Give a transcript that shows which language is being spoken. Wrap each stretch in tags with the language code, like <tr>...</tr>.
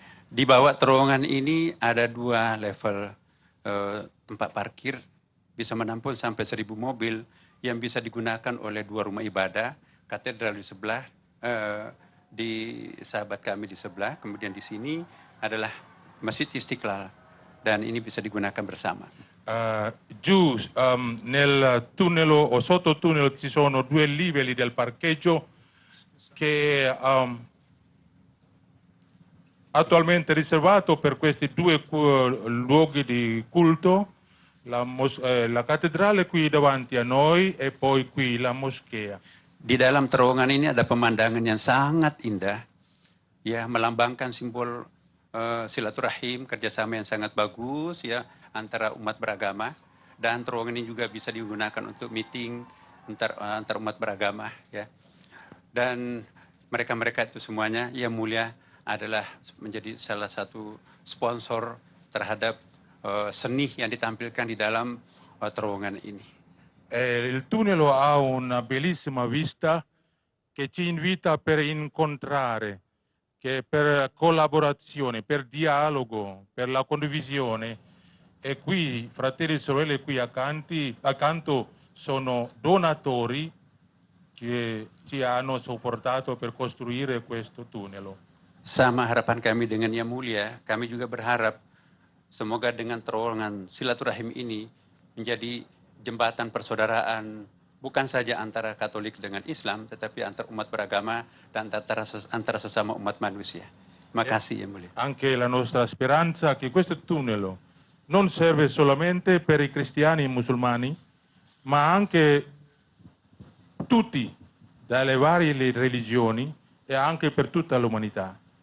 <id>Di bawah terowongan ini ada dua level tempat parkir, bisa menampung sampai 1.000 mobil yang bisa digunakan oleh dua rumah ibadah, katedral di sebelah, di sahabat kami di sebelah, kemudian di sini adalah Masjid Istiqlal, dan ini bisa digunakan bersama.</id> <it>Giù nel tunnel o sotto tunnel ci sono due livelli del parcheggio che attualmente riservato per questi due luoghi di culto, la cattedrale qui davanti a noi e poi qui la moschea.</it> <id>Di dalam terowongan ini ada pemandangan yang sangat indah, ya, melambangkan simbol silaturahim, kerjasama yang sangat bagus ya antara umat beragama, dan terowongan ini juga bisa digunakan untuk meeting antar umat beragama ya. Dan mereka-mereka itu semuanya Yang Mulia adalah menjadi salah satu sponsor terhadap seni yang ditampilkan di dalam terowongan ini.</id> <it>Il tunnel ha una bellissima vista che ci invita per incontrare, che per collaborazione, per dialogo, per la condivisione. E qui, fratelli e sorelle qui accanto sono donatori che ci hanno supportato per costruire questo tunnel.</it> <id>Sama harapan kami dengan Yang Mulia, kami juga berharap semoga dengan terowongan silaturahim ini menjadi jembatan persaudaraan bukan saja antara Katolik dengan Islam, tetapi antar umat beragama dan antara sesama umat manusia. Terima kasih Yang Mulia.</id> <it>Anche la nostra speranza che questo tunnel non serve solamente per i cristiani e i musulmani, ma anche tutti, dalle varie religioni e anche per tutta l'umanità.</it>